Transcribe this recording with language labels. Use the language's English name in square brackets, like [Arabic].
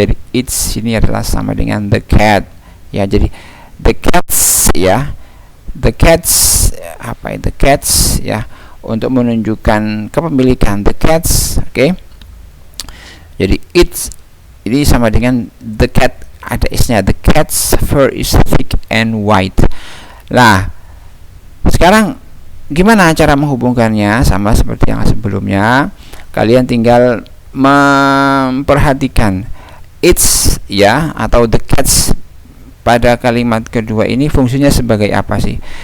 [Indonesian] Jadi its ini adalah sama dengan the cat. Ya, jadi the cats ya. The cats apa itu? The cats ya, untuk menunjukkan kepemilikan the cats, oke. Jadi its ini sama dengan the cat, ada isnya. [English] The cat's fur is thick and white. [Indonesian] Lah, sekarang gimana cara menghubungkannya? Sama seperti yang sebelumnya, kalian tinggal memperhatikan it's ya, atau the cats pada kalimat kedua ini fungsinya sebagai apa sih?